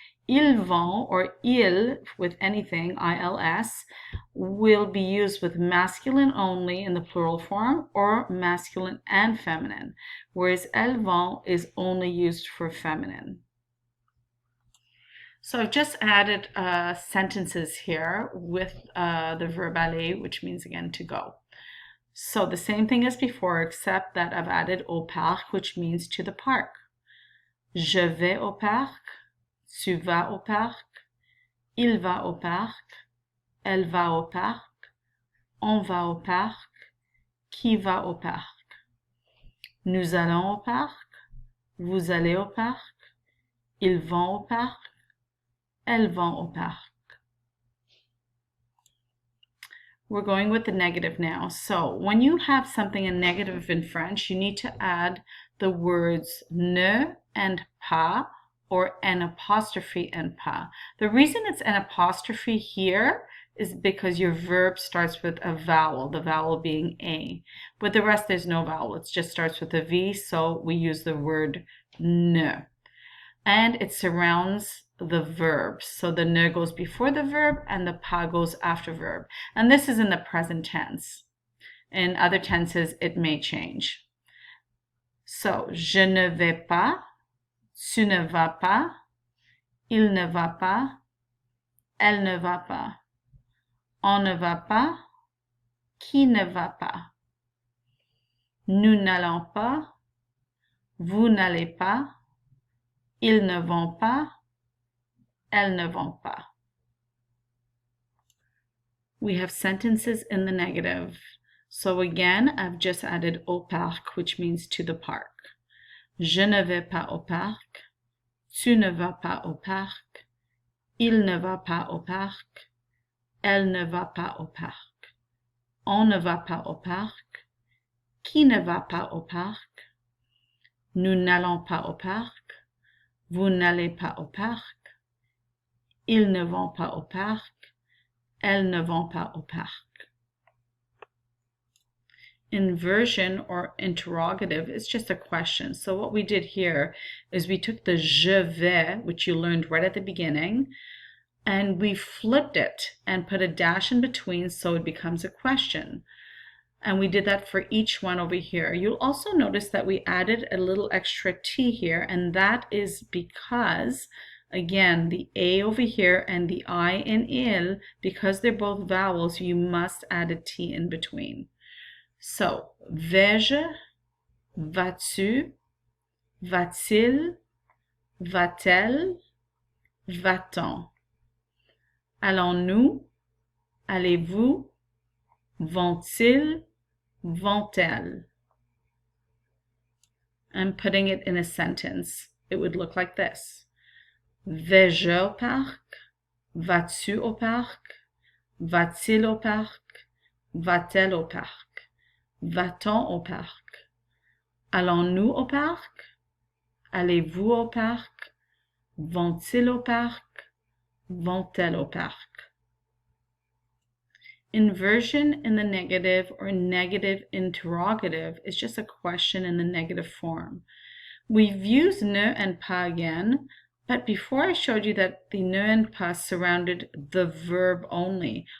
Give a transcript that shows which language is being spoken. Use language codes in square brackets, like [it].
[fr] Ils vont, [en] or il with anything, ILS, will be used with masculine only in the plural form or masculine and feminine, whereas [fr] elles vont [en] is only used for feminine. So I've just added sentences here with the verb aller, which means again to go. So the same thing as before, except that I've added au parc, which means to the park. [fr] Je vais au parc. Tu vas au parc, il va au parc, elle va au parc, on va au parc, qui va au parc. Nous allons au parc, vous allez au parc, ils vont au parc, elles vont au parc. [en] We're going with the negative now. So when you have something in negative in French, you need to add the words ne and pas, or an apostrophe and pas. The reason it's an apostrophe here is because your verb starts with a vowel, the vowel being A. But the rest there's no vowel, it just starts with a V, so we use the word ne. And it surrounds the verbs. So the ne goes before the verb and the pas goes after verb. And this is in the present tense. In other tenses, it may change. [fr] So, je ne vais pas, tu ne vas pas, il ne va pas, elle ne va pas, on ne va pas, qui ne va pas. Nous n'allons pas, vous n'allez pas, ils ne vont pas, elles ne vont pas. [en] We have sentences in the negative. So again, I've just added au parc, which means to the park. [fr] Je ne vais pas au parc, tu ne vas pas au parc, il ne va pas au parc, elle ne va pas au parc, on ne va pas au parc, qui ne va pas au parc, nous n'allons pas au parc, vous n'allez pas au parc, ils ne vont pas au parc, elles ne vont pas au parc. [en] Inversion or interrogative is just a question. So what we did here is we took the je vais, which you learned right at the beginning, and we flipped it and put a dash in between so it becomes a question. And we did that for each one over here. You'll also notice that we added a little extra T here, and that is because, again, the A over here and the I in il, because they're both vowels, you must add a T in between. [fr] So, vais-je, vas-tu, va-t-il, va-t-elle, va-t-on. Allons-nous, allez-vous, vont-ils, vont-elles. [en] I'm putting it in a sentence. It would look like this. [fr] Vais-je au parc? Vas-tu au parc? Va-t-il au parc? Va-t-elle au parc? Va-t-on au parc? Allons-nous au parc? Allez-vous au parc? Vont-ils au parc? Vont-elles au parc? [en] Inversion in the negative or negative interrogative is just a question in the negative form. We've used ne and pas again, but before I showed you that the ne and pas surrounded the verb only.